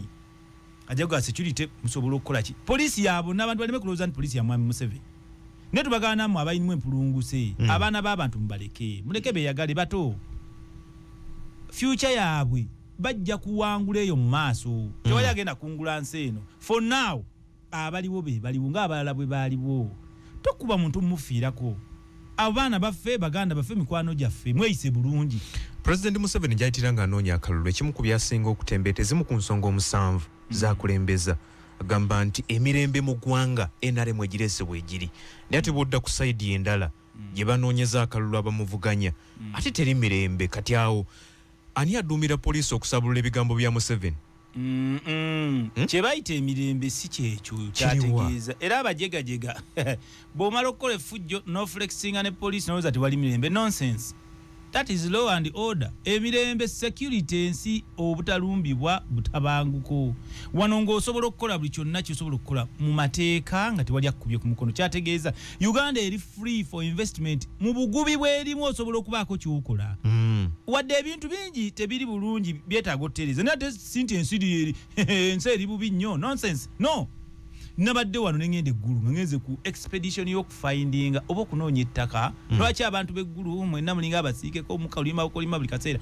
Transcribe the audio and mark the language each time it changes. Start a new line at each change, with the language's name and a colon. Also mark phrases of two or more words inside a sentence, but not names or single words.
Ganda: Ajaga security musobola okukola ki. Poliisi yabo n'abantu baleme kulowooza nti poliisi ya Mwami Museveni. Ne tubagana mu abayinimu empulunguse. Abaana b'abantu mubaleke. Muleke beeyagale bato. Future yaabwe bajja kuwangula eyo mu maaso. Tewali agenda kungula nsi eno.
English: For now
Ganda: abaliwo be baliwo ng'abalala bwe baaliwo. Tokuba muntu mufiirako. Abaana baffe baganda baffe mikwano gyaffe mweyise bulungi. President Museveni gyayitira ng'anoonya akalulu ekimu ku byasinga okutembeeta ezimu ku nsonga 7 zakulembeza. Agamba nti emirembe mu ggwanga NRM egireese bwegiri. Naye ate bw'odda ku sayidi endala gye banoonyeza akalulu abamuvuganya ate teri mirembe. Kati awo ani aduumira poliisi okusabulula ebigambo bya Museveni? Kye bayita emirembe si kyekyo kyategeeza. Era abajegajega bw'omala okukola effujjo no flexinga ne poliisi n'olowooza tewali mirembe.
English: Nonsense. That is law and order.
Ganda: Emirembe security ensi obutalumbibwa butabanguko. Wano ng'osobola okukola buli kyonna ky'osobola okukola mu mateeka nga tewali akubye ku mukono. Kyategeeza Uganda eri
English: free for investment.
Ganda: Mu bugubi bw'erimu osobola okubaako ky'okola. Wadde ebintu bingi tebiri bulungi byetaaga ottereeza. Nate sinti ensi eri bubi nnyo.
English: Nonsense. No.
Ganda: Nabadde wano nengende eggulu ngenze ku expedition y'okufindinga oba okunoonya ettaka. Lwaki abantu b'eggulu mwenna mulinga abasiikeko omukalima okulima buli kaseera.